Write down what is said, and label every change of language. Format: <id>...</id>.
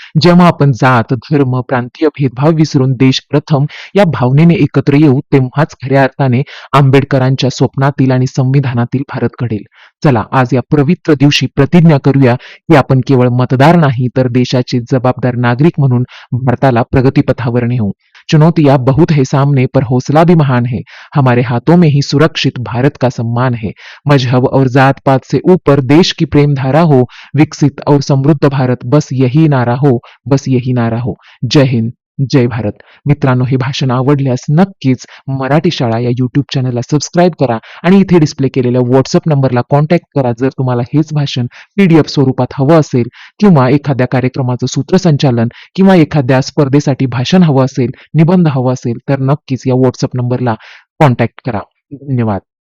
<mr>जेव्हा आपण जात, धर्म, प्रांतीय भेदभाव विसरून देश प्रथम या भावनेने एकत्र येऊ, तेव्हाच खऱ्या अर्थाने आंबेडकरांच्या स्वप्नातील आणि संविधानातील भारत घडेल. चला, आज या पवित्र दिवशी प्रतिज्ञा करूया की आपण केवळ मतदार नाही, तर देशाचे जबाबदार नागरिक म्हणून भारताला प्रगतीपथावर नेऊ.</mr> <hi>चुनौतियां बहुत है सामने, पर हौसला भी महान है. हमारे हाथों में ही सुरक्षित भारत का सम्मान है. मजहब और जात पात से ऊपर देश की प्रेम धारा हो, विकसित और समृद्ध भारत, बस यही नारा हो, बस यही नारा हो. जय हिंद, जय भारत.</hi> <mr>मित्रांनो, हे भाषण आवडल्यास नक्कीच मराठी शाळा या युट्यूब चॅनलला सबस्क्राईब करा आणि इथे डिस्प्ले केलेल्या व्हॉट्सअप नंबरला कॉन्टॅक्ट करा जर तुम्हाला हेच भाषण PDF स्वरूपात हवं असेल, किंवा एखाद्या कार्यक्रमाचं सूत्रसंचालन, किंवा एखाद्या स्पर्धेसाठी भाषण हवं असेल, निबंध हवं असेल, तर नक्कीच या व्हॉट्सअप नंबरला कॉन्टॅक्ट करा. धन्यवाद.</mr>